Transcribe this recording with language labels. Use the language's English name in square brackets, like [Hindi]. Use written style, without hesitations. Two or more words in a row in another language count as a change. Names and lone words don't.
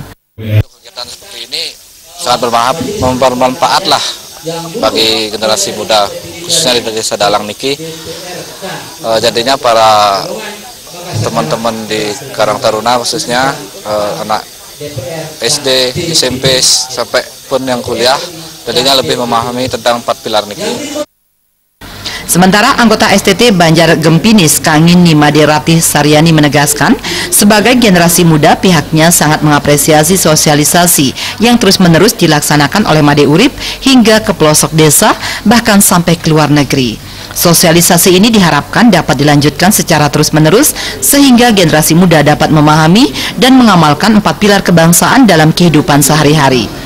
[Indonesian] Kegiatan seperti ini sangat bermanfaat lah bagi generasi muda, khususnya di Desa Dalang niki. Jadinya para teman-teman di Karang Taruna, khususnya anak SD, SMP sampai pun yang kuliah, jadinya lebih memahami tentang 4 pilar niki. Sementara anggota STT Banjar Gempinis Kangini Made Ratih Saryani menegaskan, sebagai generasi muda pihaknya sangat mengapresiasi sosialisasi yang terus-menerus dilaksanakan oleh Made Urip hingga ke pelosok desa, bahkan sampai ke luar negeri. Sosialisasi ini diharapkan dapat dilanjutkan secara terus-menerus sehingga generasi muda dapat memahami dan mengamalkan 4 pilar kebangsaan dalam kehidupan sehari-hari.